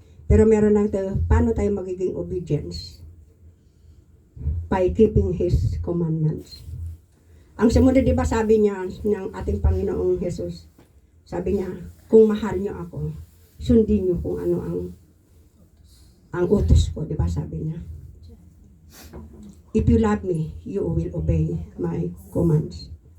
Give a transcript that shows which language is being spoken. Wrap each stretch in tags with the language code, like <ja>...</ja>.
<tl>Pero meron lang tayo, paano tayo magiging obedience?</tl> <en>By keeping His commandments.</en> <tl>Ang sumunod, di ba, sabi niya ng ating Panginoong Jesus, sabi niya, kung mahal niyo ako, sundin niyo kung ano ang utos ko, di ba, sabi niya.</tl> <en>If you love me, you will obey my commands.</en>